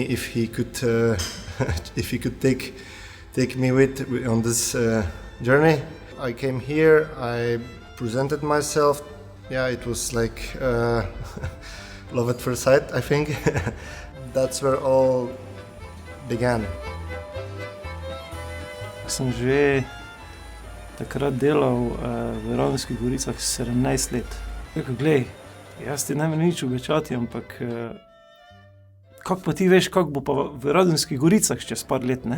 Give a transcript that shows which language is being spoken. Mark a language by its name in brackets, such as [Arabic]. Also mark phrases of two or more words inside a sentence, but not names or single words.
[English] If he could, if he could take me with on this journey. I came here. I presented myself. Yeah, it was like love at first sight, I think. That's where all began. [Slovenian] Sem že takrat delal v Radenskih Goricah 17 let. Rekel, glej, jaz ti ne morem nič obećati, ampak kako pa ti veš, kako bo pa v Radenskih Goricah čez par let, ne?